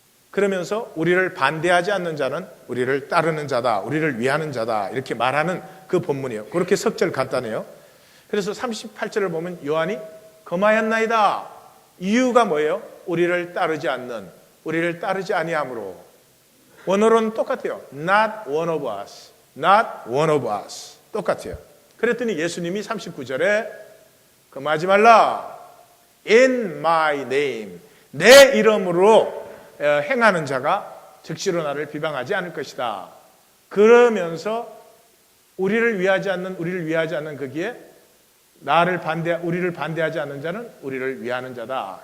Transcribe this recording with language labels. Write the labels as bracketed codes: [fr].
[ko] 그러면서 우리를 반대하지 않는 자는 우리를 따르는 자다, 우리를 위하는 자다, 이렇게 말하는 그 본문이에요. 그렇게 석절 간단해요. 그래서 38절을 보면 요한이 금하였나이다. 이유가 뭐예요? 우리를 따르지 않는, 우리를 따르지 아니함으로. 원어로는 똑같아요. [en] Not one of us. Not one of us. [ko] 똑같아요. 그랬더니 예수님이 39절에 금하지 말라. [en] In my name. [ko] 내 이름으로 행하는 자가 즉시로 나를 비방하지 않을 것이다. 그러면서 우리를 위하지 않는 거기에 우리를 반대하지 않는 자는 우리를 위하는 자다.